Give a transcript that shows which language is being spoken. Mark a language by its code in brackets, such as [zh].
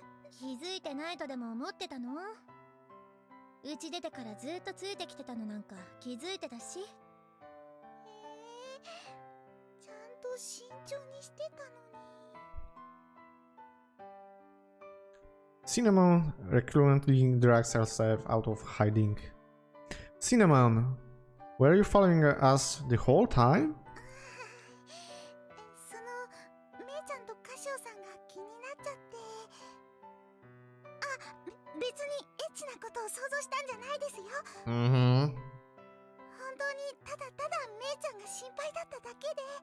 [ja] 気づいてないとでも思ってたの？うち出てからずっとついてきてたのなんか気づいてたし。ちゃんと慎重にしてたのに。 [en] Cinnamon recurrently drags herself out of hiding. Cinnamon, were you following us the whole time? [ja] その、めいちゃんとカシオさんが気になっちゃって。あ、別にエッチなことを想像したんじゃないですよ。本当にただただめいちゃんが心配だっただけで。